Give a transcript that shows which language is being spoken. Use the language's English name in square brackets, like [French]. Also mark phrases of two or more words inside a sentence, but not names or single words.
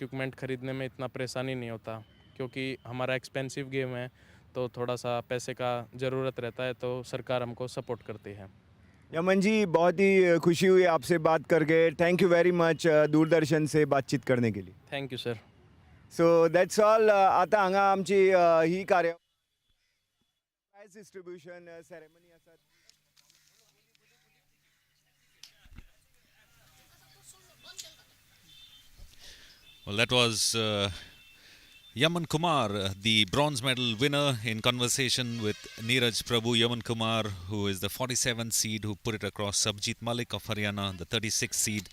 [Hindi] इक्विपमेंट खरीदने में इतना परेशानी नहीं होता, क्योंकि हमारा [English] expensive game [Hindi] है, तो थोड़ा सा पैसे का ज़रूरत रहता है, तो सरकार हमको सपोर्ट करती है। यमन जी, बहुत ही खुशी हुई आपसे बात करके। [English] thank you very much [Hindi] दूरदर्शन से बातचीत करने के लिए। [English] thank you sir. so that's all. [Konkani] आता हांगा आमची ही कार्य [English] prize distribution ceremony [Konkani] आसा. [English] Well, that was Yaman Kumar, the bronze medal winner, in conversation with Niraj Prabhu. Yaman Kumar, who is the 47th seed, who put it across Sabjit Malik of Haryana, the 36th seed.